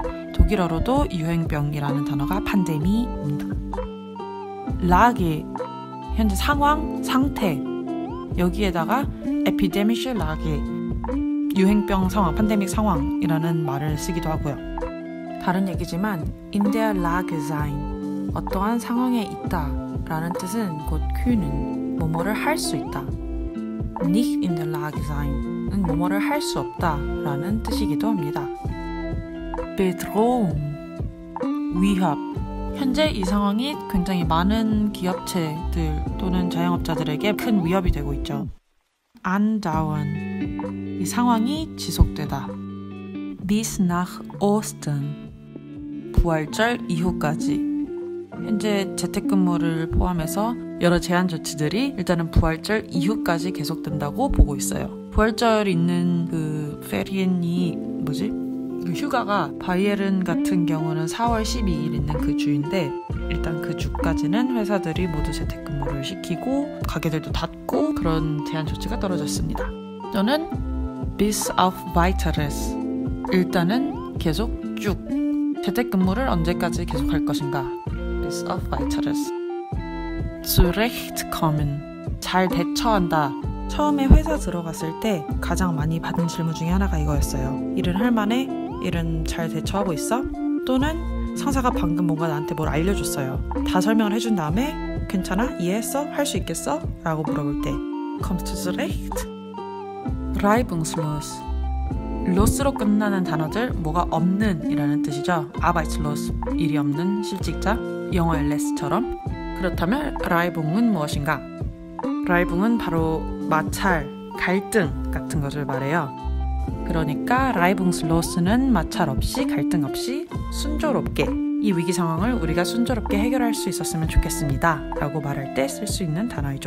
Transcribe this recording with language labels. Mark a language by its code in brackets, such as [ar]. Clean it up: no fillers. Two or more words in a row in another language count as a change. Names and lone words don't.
[ko] 독일어로도 유행병이라는 단어가 팬데미입니다. 라게, 현재 상황, 상태. 여기에다가 [de] epidemische Lage, [ko] 유행병 상황, 팬데믹 상황이라는 말을 쓰기도 하고요. 다른 얘기지만 [de] in der Lage sein, [ko] 어떠한 상황에 있다 라는 뜻은 곧 können, 뭐뭐를 할 수 있다. [de] nicht in der Lage sein [ko] 은 뭐뭐를 할 수 없다 라는 뜻이기도 합니다. [de] Bedrohung, 위협. [ko] 현재 이 상황이 굉장히 많은 기업체들 또는 자영업자들에게 큰 위협이 되고 있죠. andauern, 이 상황이 지속되다. [de] bis nach Ostern, [ko] 부활절 이후까지. 현재 재택근무를 포함해서 여러 제한 조치들이 일단은 부활절 이후까지 계속된다고 보고 있어요. 부활절 있는 그 페리엔이 그 휴가가 바이에른 같은 경우는 4월 12일 있는 그 주인데 일단 그 주까지는 회사들이 모두 재택근무를 시키고 가게들도 닫고 그런 제한 조치가 떨어졌습니다. [de] 또는 bis auf weiteres, [ko] 일단은 계속 쭉. 재택근무를 언제까지 계속할 것인가? [de] bis auf weiteres. zurechtkommen, [ko] 잘 대처한다. 처음에 회사 들어갔을 때 가장 많이 받은 질문 중에 하나가 이거였어요. 일은 할 만해? 일은 잘 대처하고 있어? 또는 상사가 방금 뭔가 나한테 뭘 알려줬어요. 다 설명을 해준 다음에 괜찮아? 이해했어? 할 수 있겠어? 라고 물어볼 때 [de] kommst du zurecht? reibungslos, [ko] los로 끝나는 단어들 뭐가 없는 이라는 뜻이죠. arbeitslos, 일이 없는 실직자, 영어의 less처럼. 그렇다면 reibung은 무엇인가? reibung은 바로 마찰, 갈등 같은 것을 말해요. 그러니까 reibungslos는 마찰 없이, 갈등 없이 순조롭게, 이 위기 상황을 우리가 순조롭게 해결할 수 있었으면 좋겠습니다 라고 말할 때 쓸 수 있는 단어이죠.